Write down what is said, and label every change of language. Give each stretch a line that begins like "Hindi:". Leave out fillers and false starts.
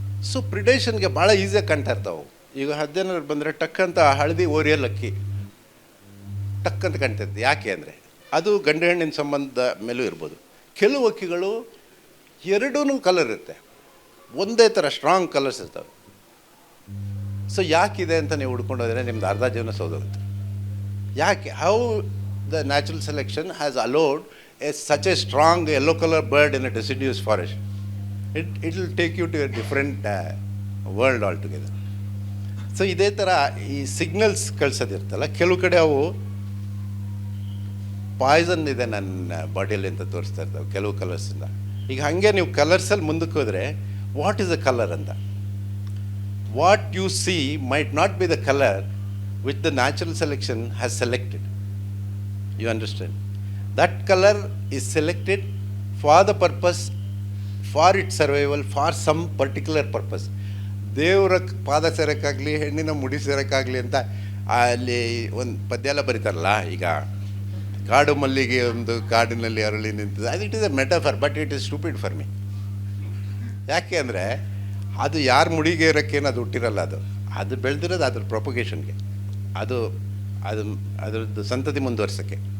Kannada: So ಪ್ರಿಡೇಷನ್ಗೆ ಭಾಳ ಈಸಿಯಾಗಿ ಕಾಣ್ತಾ ಇರ್ತಾವೆ. ಈಗ ಹದ್ದೇನಾದ್ರು ಬಂದರೆ ಟಕ್ ಅಂತ ಹಳದಿ ಓರಿಯಲ್ ಹಕ್ಕಿ ಟಕ್ ಅಂತ ಕಾಣ್ತಾ ಇರ್ತದೆ. ಯಾಕೆ ಅಂದರೆ ಅದು ಗಂಡು ಹೆಣ್ಣಿನ ಸಂಬಂಧ ಮೇಲೂ ಇರ್ಬೋದು. ಕೆಲವು ಹಕ್ಕಿಗಳು ಎರಡೂ ಕಲರ್ ಇರುತ್ತೆ, ಒಂದೇ ಥರ ಸ್ಟ್ರಾಂಗ್ ಕಲರ್ಸ್ ಇರ್ತವೆ. ಸೊ ಯಾಕಿದೆ ಅಂತ ನೀವು ಹುಡ್ಕೊಂಡೋದ್ರೆ ನಿಮ್ದು ಅರ್ಧ ಜೀವನ ಸೋದೋಗುತ್ತೆ. ಯಾಕೆ?
English: How the natural selection has allowed such a strong yellow color bird in a deciduous forest. It will take you to a different world altogether.
Kannada: So ಇದೇ ಥರ ಈ ಸಿಗ್ನಲ್ಸ್ ಕಳ್ಸೋದಿರ್ತಲ್ಲ, ಕೆಲವು ಕಡೆ ಅವು ಪಾಯ್ಸನ್ ಇದೆ ನನ್ನ ಬಾಡಿಯಲ್ಲಿ ಅಂತ ತೋರಿಸ್ತಾ ಇರ್ತವೆ ಕೆಲವು ಕಲರ್ಸಿಂದ. ಈಗ ಹಾಗೆ ನೀವು ಕಲರ್ಸಲ್ಲಿ ಮುಂದಕ್ಕೆ ಹೋದರೆ
English: What is a colour ಅಂತ, what you see might not be the colour which the natural selection has selected. You understand? That color is selected for the purpose, for its survival, for some particular purpose.
Kannada: ದೇವರ ಪಾದ ಸೇರಕ್ಕಾಗಲಿ, ಹೆಣ್ಣಿನ ಮುಡಿ ಸೇರಕ್ಕಾಗಲಿ ಅಂತ ಅಲ್ಲಿ ಒಂದು ಪದ್ಯ ಎಲ್ಲ ಬರೀತಾರಲ್ಲ. ಈಗ ಕಾಡು ಮಲ್ಲಿಗೆ ಒಂದು ಕಾಡಿನಲ್ಲಿ ಅರಳಿ ನಿಂತಿದೆ, ಅದು
English: It is a metaphor, but it is stupid for me.
Kannada: ಯಾಕೆ ಅಂದರೆ ಅದು ಯಾರ ಮುಡಿಗೆ ಇರೋಕ್ಕೇನು ಅದು ಹುಟ್ಟಿರಲ್ಲ, ಅದು ಬೆಳೆದಿರೋದು ಅದ್ರ ಪ್ರೊಪಗೇಷನ್ಗೆ, ಅದು ಅದರದ್ದು ಸಂತತಿ ಮುಂದುವರ್ಸೋಕ್ಕೆ.